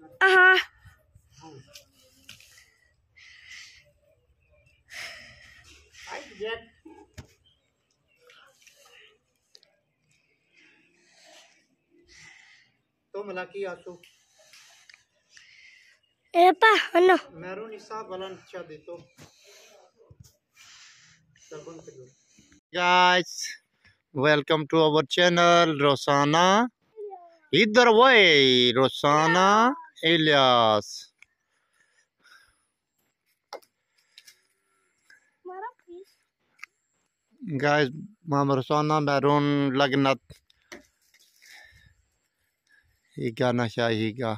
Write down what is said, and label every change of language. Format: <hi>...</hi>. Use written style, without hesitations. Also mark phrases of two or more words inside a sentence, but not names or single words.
<tl>Aha. तो मलाकी आसू Apa? Ano? meron isa balan siya dito.</tl> <en>Guys, welcome to our channel Rosana. Either way, Rosana Elias.</en> <tl>Guys, Mama Rosana meron lagnat. Higa na siya, higa.</tl>